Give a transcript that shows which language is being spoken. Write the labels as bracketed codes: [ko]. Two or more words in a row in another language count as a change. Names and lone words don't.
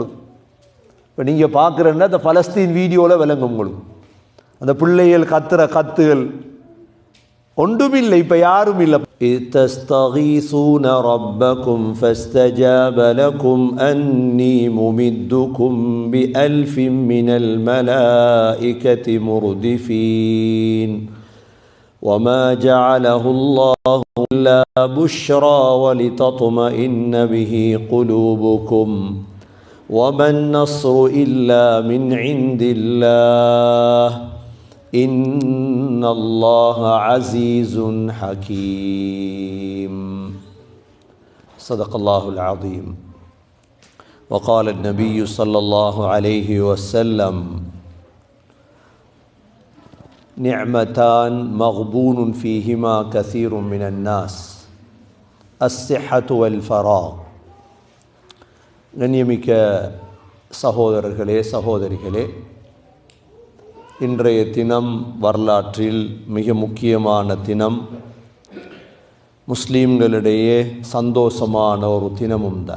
[ta] இப்போ நீங்கள் பார்க்குறேன்னா அந்த பலஸ்தீன் வீடியோவில் விளங்கும் உங்களுக்கு அந்த பிள்ளைகள் கத்துற கத்துகள் ஒன்றுமில்லை. இப்போ யாரும் இல்லை. [ar] تستغيثون ربكم فاستجاب لكم أني ممدكم بألف من الملائكة مردفين وما جعله الله إلا بشرى ولتطمئن به قلوبكم وما النصر إلا من عند الله إن الله عزيز حكيم. صدق الله العظيم. وقال النبي صلى الله عليه وسلم نعمتان مغبون فيهما كثير من الناس الصحة والفراغ. [ta] கண்ணியமிக்க சகோதரர்களே சகோதரிகளே, இன்றைய தினம் வரலாற்றில் மிக முக்கியமான தினம், முஸ்லீம்களிடையே சந்தோஷமான ஒரு தினமும் தான்.